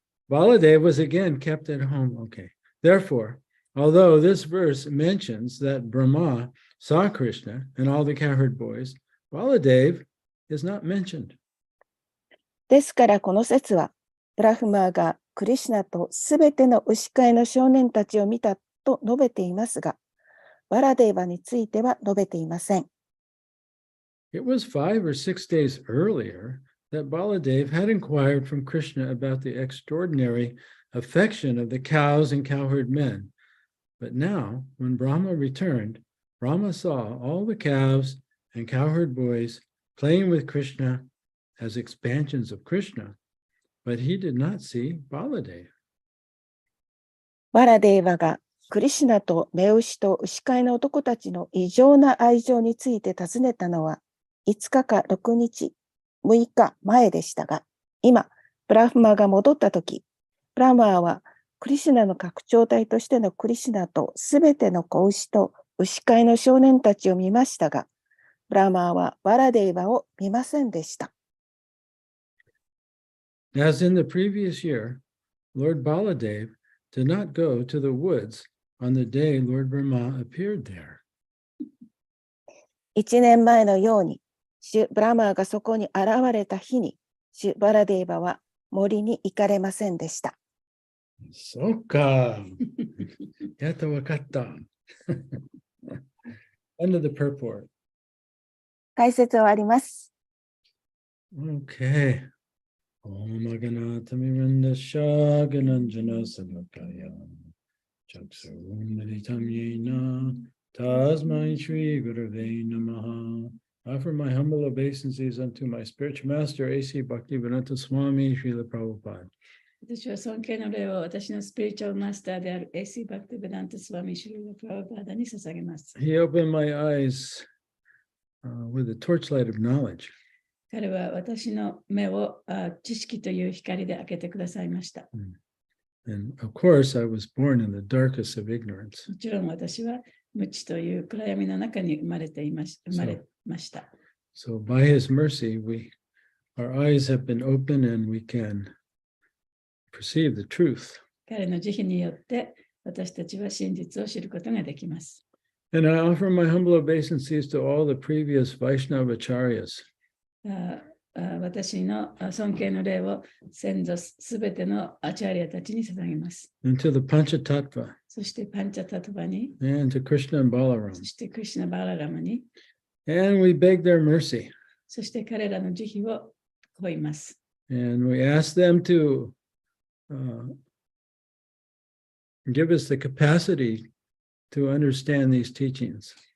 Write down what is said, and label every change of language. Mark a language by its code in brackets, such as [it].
[en] Baladev was again kept at home. Okay. Therefore, although this verse mentions that Brahma saw Krishna and all the cowherd boys, Baladev is not mentioned. [ja] ですからこの説は、ブラフマーがクリシュナとすべての牛飼いの少年たちを見たと述べていますが、バラデーバについては述べていません。 [en] It was 5 or 6 days earlier that Baladev had inquired from Krishna about the extraordinary affection of the cows and cowherd men. But now, when Brahma returned, Brahma saw all the cows and cowherd boys playing with Krishna as expansions of Krishna, but he did not see Baladev. [ja] バラデーバがクリシュナと目牛と牛飼いの男たちの異常な愛情について尋ねたのは5日か6日、6日前でしたが、今、ブラフマが戻ったとき、ブラマーはクリシュナの拡張体としてのクリシュナとすべての子牛と牛飼いの少年たちを見ましたが、ブラマーはバラデーバを見ませんでした。 [en] As in the previous year, Lord Baladev did not go to the woods on the day Lord Brahma appeared there. [ja] 1年前のように、シュ・ブラマーがそこに現れた日に、シュ・バラデーバは森に行かれませんでした。そうか。やっとわかった。 [en] End of the purport. [ja] 解説はあります。 [sa] Okay. Om Aganatamivandasya Gananjana Savakaya Chaksurumaditam Yena Tasmai Shri Gurave Namaha. [en] I offer my humble obeisances unto my spiritual master, A.C. Bhaktivedanta Swami, Srila Prabhupada. [ja] 私は尊敬の礼を私のスピリチュアルマスターである A.C. バクティベダントスワミシュリラ・プラバーダに捧げます。 [en] He opened my eyes with the torchlight of knowledge. [ja] 彼は私の目を知識という光で開けてくださいました。 [en] And of course, I was born in the darkest of ignorance. [ja] もちろん私は無知という暗闇の中に生まれました。 [en] So by his mercy, our eyes have been opened and we can perceive the truth. [ja] 彼の慈悲によって私たちは真実を知ることができます。 [en] And I offer my humble obeisances to all the previous Vaishnava acharyas. [ja] 私の尊敬の礼を先祖すべてのアチャリアたちに捧げます。 [en] And to the Panchatattva. [ja] そしてパンチャタトバに、 [en] And to Krishna and Balaram. [ja] そしてクリシュナ・バララマに、 [en] And we beg their mercy. [ja] そして彼らの慈悲を請います。 [en] And we ask them to give us the capacity to understand these teachings.